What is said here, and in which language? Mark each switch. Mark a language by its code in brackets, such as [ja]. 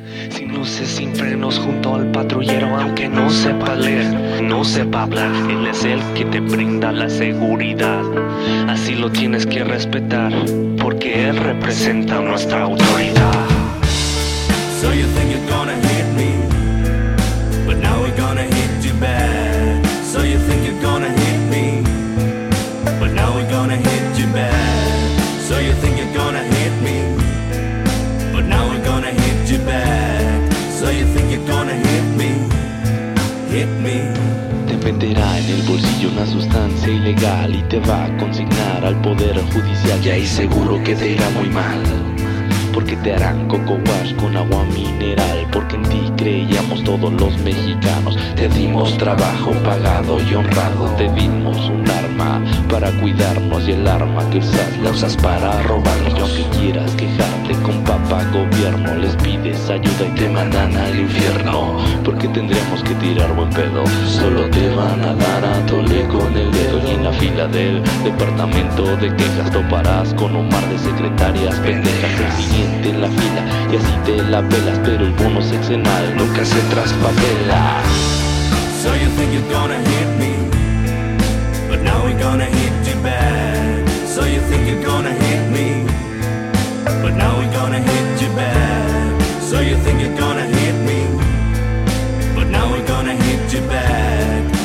[es] Sin luces, sin frenos, junto al patrullero, aunque no sepa leer, no sepa hablar, él es el que te brinda la seguridad. Así lo tienes que respetar, porque él representa nuestra autoridad. [en] So you think you're gonna hit me, but now we're gonna hit you back. So you think you're gonna hit me, but now we're gonna hit you back. So you think you're gonna hit me, but now we're gonna hit you back. [es] Te venderá en el bolsillo una sustancia ilegal y te va a consignar al poder judicial. Y ahí seguro que te irá muy mal, porque te harán cocobar con agua mineral, porque en ti creíamos todos los mexicanos. Te dimos trabajo pagado y honrado, te dimos un arma para cuidarnos, y el arma que usas la usas para robarnos. Y aunque quieras quejarte con papá gobierno, les pides ayuda y te mandan al infierno, porque tendríamos que tirar buen pedo. Solo te van a dar a tole con el dedo, y en la fila del departamento de quejas toparás con un mar de secretarias pendejas. El siguiente en la fila y así te la pelas, pero el bono sexenal nunca se traspapela. [en] So you think you're gonna hit me, but now we're gonna hit you back. So you think you're gonna hit me, but now we're gonna hit you back. So you think you're gonna hit me, but now we're gonna hit you back.